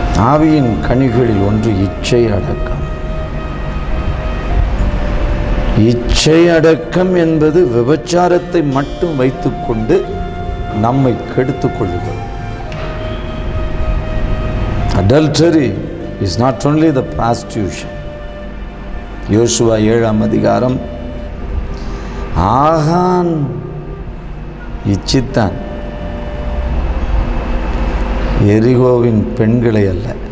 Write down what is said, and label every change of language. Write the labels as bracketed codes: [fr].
[ta] ஆவியின் கனிகளில் ஒன்று இச்சை அடக்கம். இச்சை அடக்கம் என்பது விபச்சாரத்தை மட்டும் வைத்துக்கொண்டு நம்மை கெடுத்துக் கொள்ளுகிறது. [en] Adultery is not only the prostitution. [ta] யோசுவா 7ஆம் அதிகாரம், ஆகான் இச்சித்தான், எரிகோவின் பெண்களை அல்ல.